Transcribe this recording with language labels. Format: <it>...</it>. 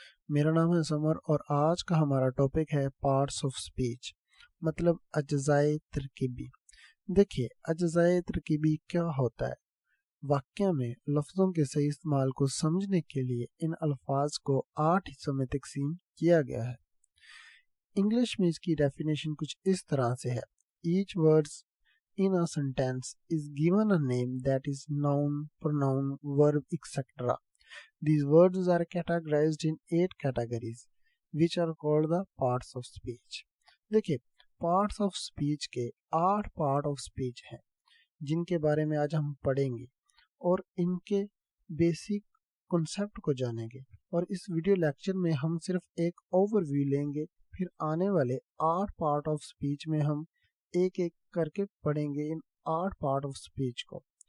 <hi>मेरा नाम है समर और आज का हमारा टॉपिक है पार्ट्स ऑफ स्पीच, मतलब अज्जाए तरकीबी। देखिए, अज्जाए तरकीबी क्या होता है। वाक्य में लफ्ज़ों के सही इस्तेमाल को समझने के लिए इन अल्फाज को 8 हिस्सों में तकसीम किया गया है। इंग्लिश में इसकी डेफिनेशन कुछ इस तरह से है:</hi> <en>Each words in a sentence is given a name that is noun, pronoun, verb, etc. These words are categorized in 8 categories, which are called the parts of speech.</en> <hi>देखिए, parts of speech के 8 part of speech हैं, जिनके बारे में आज हम पढ़ेंगे और इनके बेसिक कॉन्सेप्ट को जानेंगे। और इस वीडियो लेक्चर में हम सिर्फ एक ओवरव्यू लेंगे, फिर आने वाले 8 पार्ट ऑफ स्पीच में हम एक एक करके पढ़ेंगे इन 8 पार्ट ऑफ स्पीच को।</hi>